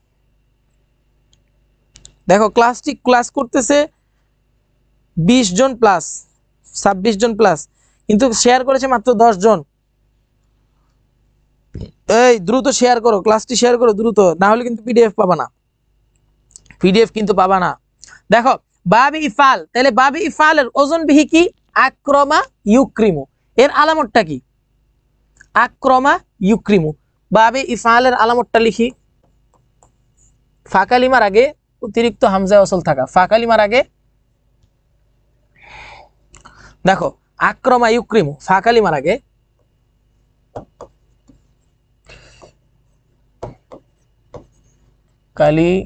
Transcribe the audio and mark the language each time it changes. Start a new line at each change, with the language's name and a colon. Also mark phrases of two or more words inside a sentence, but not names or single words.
Bangla: দেখো ক্লাস করতেছে 20 জন প্লাস, 26 জন প্লাস, কিন্তু শেয়ার করেছে মাত্র 10 জন। এই দ্রুত শেয়ার করো, ক্লাসটি শেয়ার করো দ্রুত, না হলে কিন্তু পিডিএফ পাবা না, পিডিএফ কিন্তু পাবা না। দেখো
Arabic: باب إفعال,
Bangla: তাহলে
Arabic: باب إفعال
Bangla: ওজন বিহি কি?
Arabic: أكرم يكرم.
Bangla: এর আলামতটা কি?
Arabic: أكرم يكرم. باب إفعال
Bangla: আলামতটা লিখি।
Arabic: فاء الكلمة
Bangla: আগে অতিরিক্ত
Arabic: همزة وصل
Bangla: থাকা,
Arabic: فاء الكلمة
Bangla: আগে দেখো
Arabic: أكرم يكرم, فاء الكلمة
Bangla: আগে কালি।